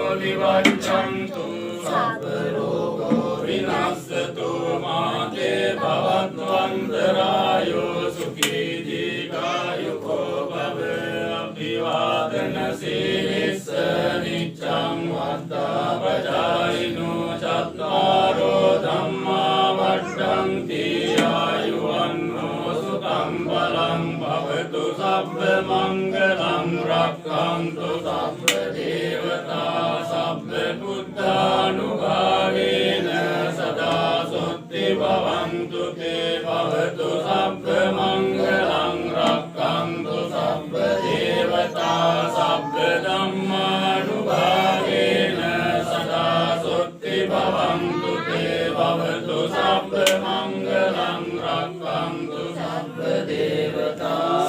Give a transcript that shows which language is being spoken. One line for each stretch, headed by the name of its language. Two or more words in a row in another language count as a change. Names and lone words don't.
Pali: විවච්ඡන්තු සබ්බ රෝගෝ විනස්සතු මාතේ භවත්වන්තරායෝ සුඛී දීඝායුකෝ භව අභිවාදන සීලිස්ස නිච්ඡං වද්දාපචායිනෝ චත්තාරෝ ධම්මා වඩ්ඩන්ති ආයුවන්නෝ සුඛං බලං භවතු සබ්බ මංගලං රක්ඛන්තු සබ්බ දේවතා සබ්බ බුද්ධානුභාවේන සදා සොත්ති භවන්තු තේ භවතු සබ්බ මංගලං රක්ඛන්තු සබ්බ දේවතා සබ්බ ධම්මානුභාවේන සදා සොත්ති භවන්තු තේ භවතු සබ්බ මංගලං රක්ඛන්තු සබ්බ දේවතා